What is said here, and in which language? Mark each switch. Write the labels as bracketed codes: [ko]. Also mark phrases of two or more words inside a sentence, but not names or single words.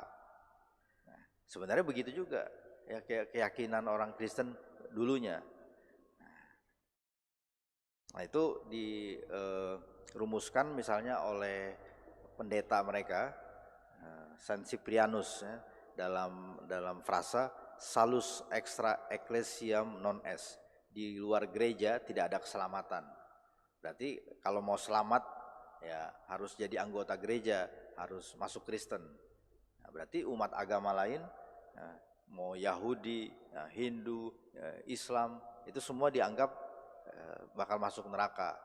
[id] Nah, sebenarnya begitu juga ya keyakinan orang Kristen dulunya. Nah, itu dirumuskan misalnya oleh pendeta mereka Saint Cyprianus ya, dalam frasa [la] salus extra ecclesiam non est. [id] Di luar gereja tidak ada keselamatan. Berarti kalau mau selamat ya harus jadi anggota gereja, harus masuk Kristen. Nah, berarti umat agama lain mau Yahudi, Hindu, Islam, itu semua dianggap bakal masuk neraka.